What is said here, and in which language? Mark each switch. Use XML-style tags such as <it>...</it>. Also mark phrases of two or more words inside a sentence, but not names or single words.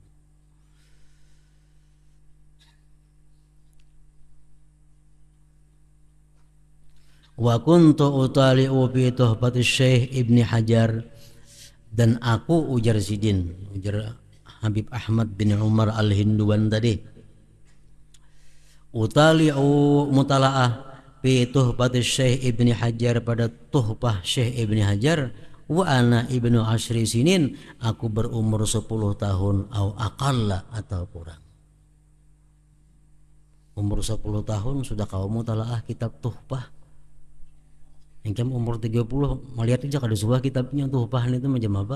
<ar>Wa kuntu utali'u fi tuhfatis Syekh Ibni Hajar,</ar> <bjn>dan aku ujar Sidin, ujar Habib Ahmad bin Umar al-Hinduwan tadi,</bjn> <ar>utali'u mutala'ah fi tuhfatis Syekh Ibni Hajar,</ar> <bjn>pada tuhfah Syekh Ibni Hajar.</bjn> <ar>Wa ana ibnu asyri sinin,</ar> <bjn>aku berumur 10 tahun,</bjn> <ar>au aqalla,</ar> <bjn>atau kurang. Umur 10 tahun sudah kau mutalaah kitab tuhfah. Yang umur 30 melihat aja kada sebuah kitabnya tuhfah itu macam apa.</bjn>